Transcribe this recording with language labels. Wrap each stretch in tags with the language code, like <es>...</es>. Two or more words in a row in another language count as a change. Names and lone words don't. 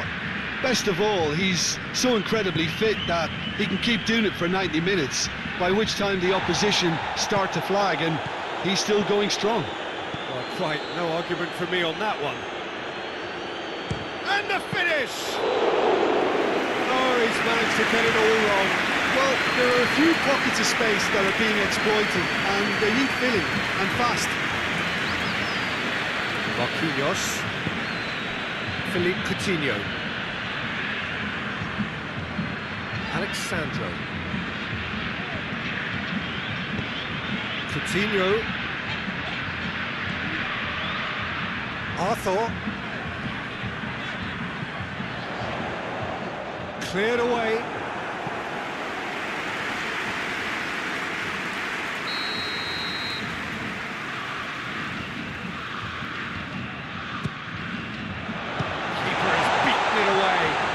<en>Best of all, he's so incredibly fit that he can keep doing it for 90 minutes, by which time the opposition start to flag, and he's still going strong. Well, quite no argument from me on that one. And the finish! Oh, he's managed to get it all wrong. Well, there are a few pockets of space that are being exploited, and they need filling, and fast. Marquinhos. Philippe Coutinho. Alexandro. Coutinho. Arthur. Cleared away. Keeper has beaten it away.</en>